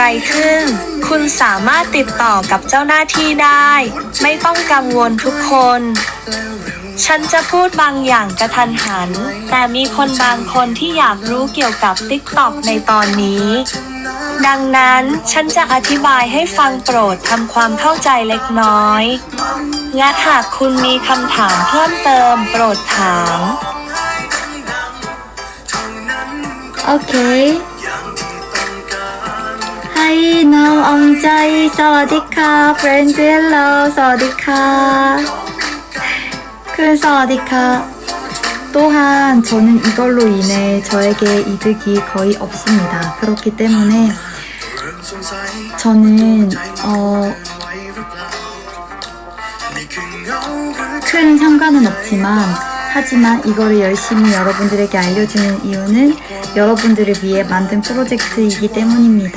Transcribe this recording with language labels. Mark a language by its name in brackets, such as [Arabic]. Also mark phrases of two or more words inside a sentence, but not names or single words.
[Thai] ขึ้น คุณสามารถติดต่อกับเจ้าหน้าที่ได้ ไม่ต้องกังวลทุกคน ฉันจะพูดบางอย่างกระทันหัน แต่มีคนบางคนที่อยากรู้เกี่ยวกับ TikTok ในตอนนี้ ดังนั้นฉันจะอธิบายให้ฟังโปรดทำความเข้าใจเล็กน้อย และหากคุณมีคำถามเพิ่มเติมโปรดถาม โอเค Hi น้องอมใจสวัสดีค่ะ [English] friend hello [Thai] สวัสดีค่ะสวัสดีค่ะ [Korean] 또한 저는 이걸로 인해 저에게 이득이 거의 없습니다. 그렇기 때문에 저는 큰 상관은 없지만 하지만 이거를 열심히 여러분들에게 알려주는 이유는 여러분들을 위해 만든 프로젝트이기 때문입니다.